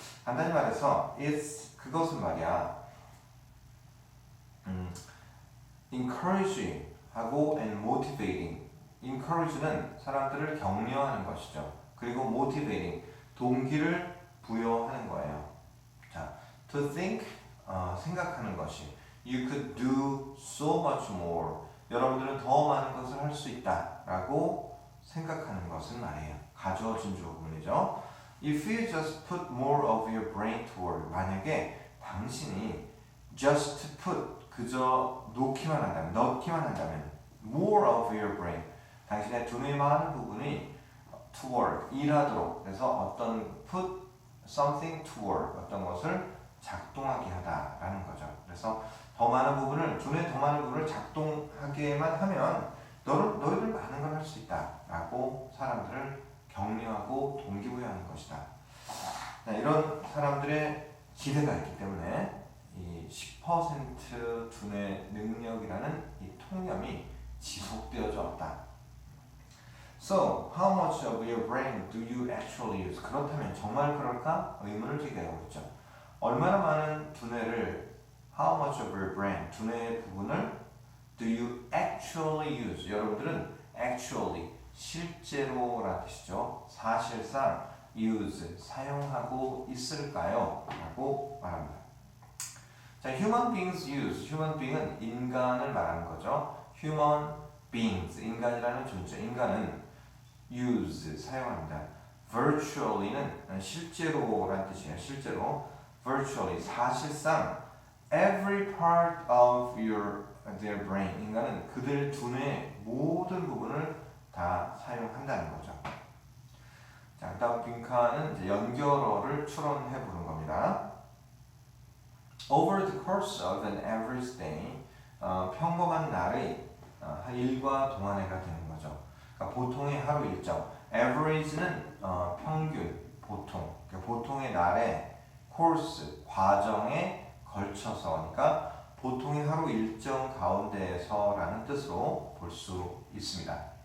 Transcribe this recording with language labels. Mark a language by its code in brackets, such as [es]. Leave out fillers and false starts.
[ko] 간단히 말해서 그것은 말이야 encouraging 하고 and motivating. encourage는 사람들을 격려하는 것이죠. 그리고 motivating, 동기를 부여하는 거예요. 자, to think, 생각하는 것이. [en] You could do so much more. [ko] 여러분들은 더 많은 것을 할 수 있다 라고 생각하는 것은 말이에요. 가주어 진주어 구문이죠. [en] If you just put more of your brain to work. [ko] 만약에 당신이 just put, 그저 넣기만 한다면 [en] more of your brain, [ko] 당신의 두뇌 많은 부분이 [en] to work, [ko] 일하도록. 그래서 put something to work, 어떤 것을 작동하게 하다라는 거죠. 그래서 두뇌 더 많은 부분을 작동하게만 하면 너희들 많은 걸 할 수 있다라고 사람들을 격려하고 동기부여하는 것이다. 이런 사람들의 기대가 있기 때문에 이 10% 두뇌 능력이라는 이 통념이 지속되어져 왔다. [en] So, how much of your brain do you actually use? [ko] 그렇다면 정말 그럴까? 의문을 제기하고 있죠. 얼마나 많은 두뇌를 [en] How much of your brain, [ko] 두뇌의 부분을 [en] do you actually use? [ko] 여러분들은 actually, 실제로라는 뜻이죠. 사실상 use, 사용하고 있을까요? 라고 말합니다. 자, [en] human beings use, [ko] human being은 인간을 말하는 거죠. human beings, 인간이라는 존재, 인간은 use, 사용합니다. virtually는 실제로라는 뜻이에요. 실제로, virtually, 사실상 [en] every part of their brain, [ko] 인간은 그들 두뇌의 모든 부분을 다 사용한다는 거죠. 자, 그다음 빈칸은 이제 연결어를 추론해 보는 겁니다. [en] Over the course of an average day, [ko] 평범한 날의 일과 동안회가 되는 거죠. 그러니까 보통의 하루 일정. average는 평균, 보통. 그러니까 보통의 날의 course, 과정에 걸쳐서, 그러니까 보통의 하루 일정 가운데에서라는 뜻으로 볼 수 있습니다.